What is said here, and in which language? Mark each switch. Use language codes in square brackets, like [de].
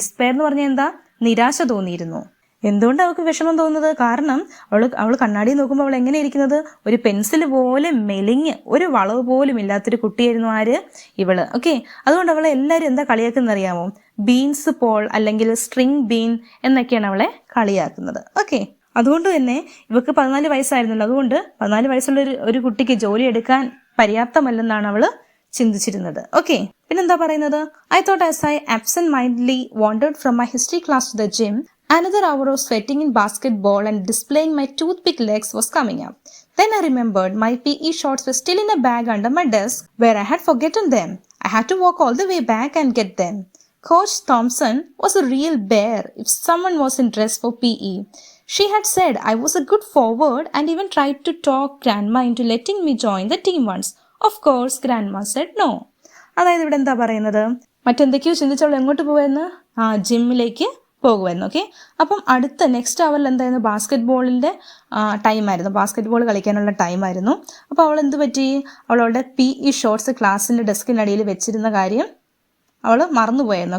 [ml] Despair എന്ന് പറഞ്ഞാൽ എന്താ, നിരാശ തോന്നിയിരുന്നു. എന്തുകൊണ്ട് അവൾക്ക് വിഷമം തോന്നുന്നത്, കാരണം അവൾ കണ്ണാടി നോക്കുമ്പോൾ അവൾ എങ്ങനെ ഇരിക്കുന്നത്, ഒരു പെൻസിൽ പോലെ മെലിഞ്ഞ് ഒരു വളവ് പോലും ഇല്ലാത്തൊരു കുട്ടിയായിരുന്നു ആര്, ഇവള്. ഓക്കെ, അതുകൊണ്ട് അവളെ എല്ലാവരും എന്താ കളിയാക്കുന്നത് അറിയാമോ, ബീൻസ് പോൾ അല്ലെങ്കിൽ സ്ട്രിങ് ബീൻ എന്നൊക്കെയാണ് അവളെ കളിയാക്കുന്നത്. ഓക്കെ, അതുകൊണ്ട് തന്നെ ഇവൾക്ക് 14 വയസ്സായിരുന്നല്ലോ. അതുകൊണ്ട് 14 വയസ്സുള്ള ഒരു കുട്ടിക്ക് ജോലി എടുക്കാൻ പര്യാപ്തമല്ലെന്നാണ് അവള് ചിന്തിച്ചിരുന്നത്. [en] okay, [ml] പിന്നെന്താ പറയുന്നത്, [en] I thought as I absentmindedly wandered from my history class to the gym, another hour of sweating in basketball and displaying my toothpick legs was coming up. Then I remembered my PE shorts were still in a bag under my desk where I had forgotten them. I had to walk all the way back and get them. Coach Thompson was a real bear if someone was in dress for PE. She had said I was a good forward and even tried to talk Grandma into letting me join the team once. Of course, Grandma said no. [ml] അതായത് ഇവിടെ എന്താ പറയുന്നത്, മറ്റെന്തൊക്കെയോ ചിന്തിച്ചവൾ എങ്ങോട്ട് പോവായിരുന്നു, ജിമ്മിലേക്ക് പോകുമായിരുന്നു. Okay, അപ്പം അടുത്ത next അവറിൽ എന്തായിരുന്നു, ബാസ്കറ്റ് ടൈമായിരുന്നു, ബാസ്കറ്റ് ബോൾ കളിക്കാനുള്ള ടൈമായിരുന്നു. അപ്പോൾ അവൾ എന്ത് പറ്റി, അവളുടെ PE ഷോർട്സ് ക്ലാസ്സിൻ്റെ ഡെസ്കിനടിയിൽ വെച്ചിരുന്ന കാര്യം അവൾ മറന്നുപോയായിരുന്നു.